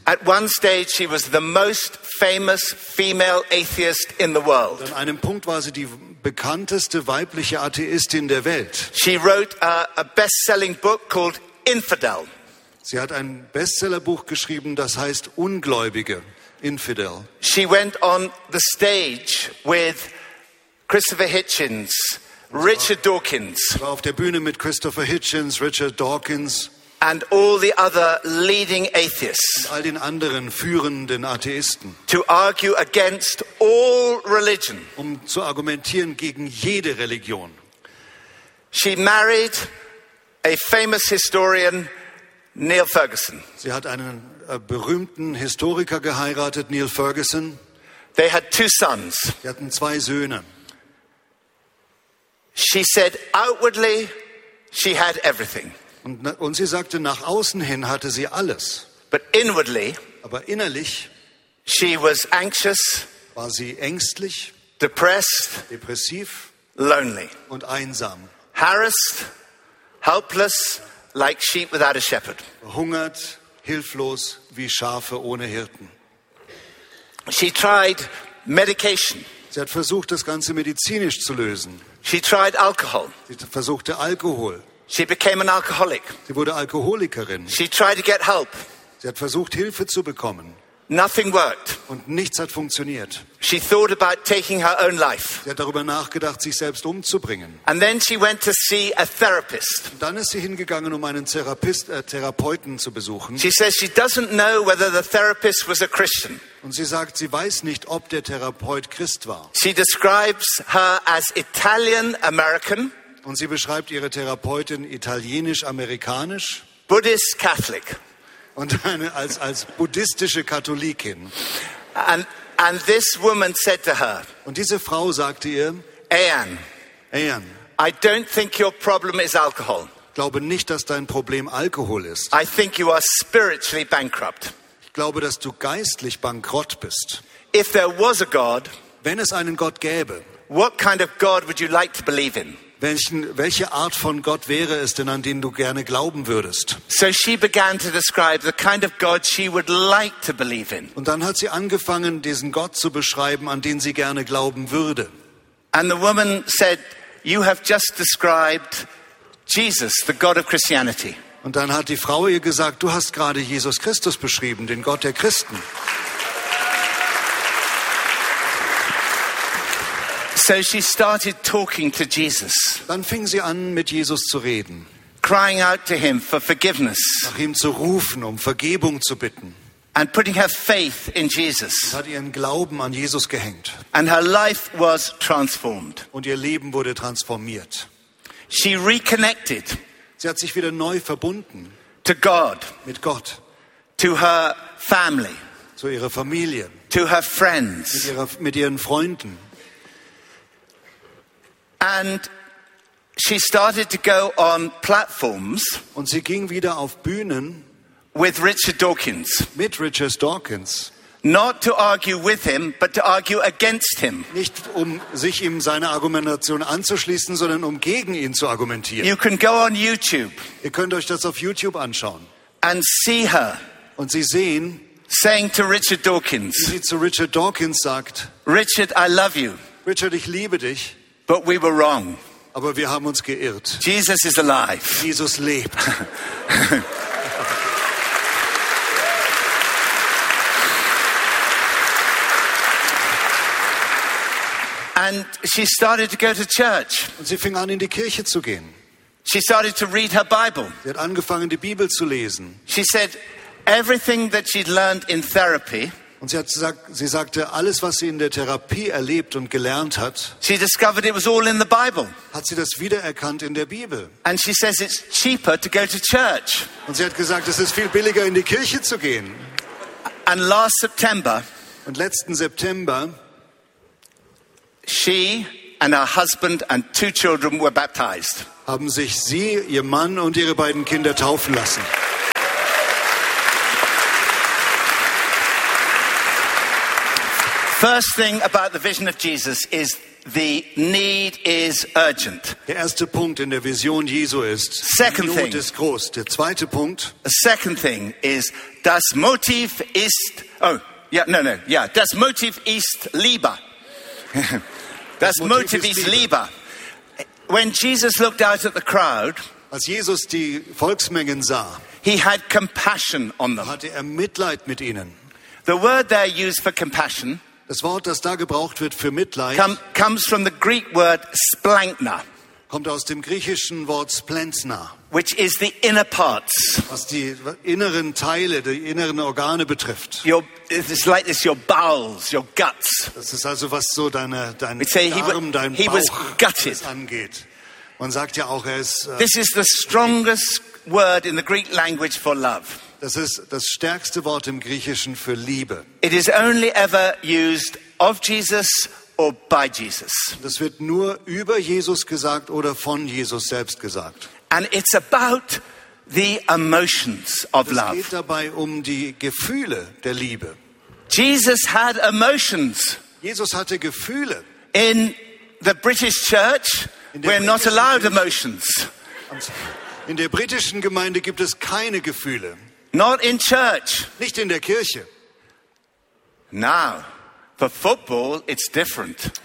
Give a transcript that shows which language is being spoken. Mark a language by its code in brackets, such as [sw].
[en] At one stage she was the most famous female atheist in the world. [de] Und an einem Punkt war sie die bekannteste weibliche Atheistin der Welt. [en] She wrote a best-selling book called Infidel. [de] Sie hat ein Bestsellerbuch geschrieben, das heißt Ungläubige, Infidel. [en] She went on the stage with Christopher Hitchens. Richard Dawkins. [de] War auf der Bühne mit Christopher Hitchens, Richard Dawkins. [en] And all the other leading atheists. [de] Und all den anderen führenden Atheisten. [en] To argue against all religion. [de] Um zu argumentieren gegen jede Religion. [en] She married a famous historian, Niall Ferguson. [de] Sie hat einen berühmten Historiker geheiratet, Niall Ferguson. [en] They had two sons. [de] Sie hatten zwei Söhne. [en] She said outwardly she had everything. [de] Und sie sagte, nach außen hin hatte sie alles. [en] But inwardly, [de] aber innerlich, [en] she was anxious, [de] war sie ängstlich, [en] depressed, [de] depressiv, [en] lonely [de] und einsam. [en] Harassed, helpless, like sheep without a shepherd. [de] Hungert, hilflos wie Schafe ohne Hirten. [en] She tried medication. [de] Sie hat versucht, das Ganze medizinisch zu lösen. [en] She tried alcohol. [de] Sie versuchte Alkohol. [en] She became an alcoholic. [de] Sie wurde Alkoholikerin. [en] She tried to get help. [de] Sie hat versucht, Hilfe zu bekommen. [en] Nothing worked. [de] Und nichts hat funktioniert. [en] She thought about taking her own life. [de] Sie hat darüber nachgedacht, sich selbst umzubringen. [en] And then she went to see a therapist. [de] Und dann ist sie hingegangen, um einen Therapeuten zu besuchen. [en] She says she doesn't know whether the therapist was a Christian. [de] Und sie sagt, sie weiß nicht, ob der Therapeut Christ war. [en] She describes her as Italian American. [de] Und sie beschreibt ihre Therapeutin italienisch-amerikanisch. [en] Buddhist Catholic. [de] Und eine als buddhistische Katholikin. [en] And this woman said to her. [de] Und diese Frau sagte ihr, [en] Ayan, [de] Ayan, [en] I don't think your problem is alcohol. [de] glaube nicht, dass dein Problem Alkohol ist. [en] I think you are spiritually bankrupt. [de] Ich glaube, dass du geistlich bankrott bist. [en] If there was a God, [de] wenn es einen Gott gäbe, [en] what kind of God would you like to believe in? [de] Welche Art von Gott wäre es denn, an den du gerne glauben würdest? [en] So she began to describe the kind of God she would like to believe in. [de] Und dann hat sie angefangen, diesen Gott zu beschreiben, an den sie gerne glauben würde. [en] And the woman said, "You have just described Jesus, the God of Christianity." [de] Und dann hat die Frau ihr gesagt, du hast gerade Jesus Christus beschrieben, den Gott der Christen. [en] So she started talking to Jesus. [de] Dann fing sie an, mit Jesus zu reden. [en] Crying out to him for forgiveness. [de] Nach ihm zu rufen, um Vergebung zu bitten. [en] And putting her faith in Jesus. [de] Sie hat ihren Glauben an Jesus gehängt. [en] And her life was transformed. [de] Und ihr Leben wurde transformiert. [en] She reconnected. [de] Sie hat sich wieder neu verbunden. [en] To God. [de] Mit Gott. [en] To her family. [de] Zu ihrer Familie. [en] To her friends. [de] Mit ihren Freunden. [en] And she started to go on platforms. [de] Und sie ging wieder auf Bühnen. [en] With Richard Dawkins. [de] Mit Richard Dawkins. [en] Not to argue with him, but to argue against him. [de] Nicht um sich ihm seine Argumentation anzuschließen, sondern um gegen ihn zu argumentieren. [en] You can go on YouTube. [de] Ihr könnt euch das auf YouTube anschauen. [en] And see her. [de] Und sie sehen. [en] Saying to Richard Dawkins. [de] Wie sie zu Richard Dawkins sagt. [en] Richard, I love you. [de] Richard, ich liebe dich. [en] But we were wrong. [de] Aber wir haben uns geirrt. [en] Jesus is alive. [de] Jesus lebt. [en] And she started to go to church. [de] Und sie fing an, in die Kirche zu gehen. [en] She started to read her Bible. [de] Sie hat angefangen, die Bibel zu lesen. [en] She said everything that she'd learned in therapy. [de] Und sie sagte, alles, was sie in der Therapie erlebt und gelernt hat, [en] she discovered it was all in the Bible. [de] Hat sie das wiedererkannt in der Bibel. [en] And she says it's cheaper to go to church. [de] Und sie hat gesagt, es ist viel billiger, in die Kirche zu gehen. [en] And last September, [de] und letzten September, [en] she and her husband and two children were baptized. [de] Haben sich sie, ihr Mann und ihre beiden Kinder taufen lassen. [en] First thing about the vision of Jesus is the need is urgent. [de] Der erste Punkt in der Vision Jesu ist, [en] second [de] die Not ist groß. Der zweite Punkt. [en] A second thing is [de] das Motiv ist. [en] Oh, yeah, no, no, yeah. [de] Das Motiv ist Liebe. Das Motiv ist Liebe. [en] When Jesus looked out at the crowd, [de] als Jesus die Volksmengen sah, [en] he had compassion on them. [de] Hatte er Mitleid mit ihnen. [en] The word there used for compassion. [de] Das Wort, das da gebraucht wird für Mitleid, [en] comes from the Greek word splankna, [de] kommt aus dem griechischen Wort splentna, [en] which is the inner parts, [de] was die inneren Teile, die inneren Organe betrifft. [en] It's like this, your bowels, your guts. [de] Das ist also was so dein Darm, dein Bauch angeht. Man sagt ja auch, er ist. [en] This is the strongest word in the Greek language for love. [de] Das ist das stärkste Wort im Griechischen für Liebe. [en] It is only ever used of Jesus or by Jesus. [de] Das wird nur über Jesus gesagt oder von Jesus selbst gesagt. [en] And it's about the emotions of love. [de] Es geht dabei um die Gefühle der Liebe. [en] Jesus had emotions. [de] Jesus hatte Gefühle. [en] In the British church, we're not allowed emotions. [de] In der britischen Gemeinde gibt es keine Gefühle. [en] Not in church. [de] Nicht in der Kirche. [en] Now, for football, it's different.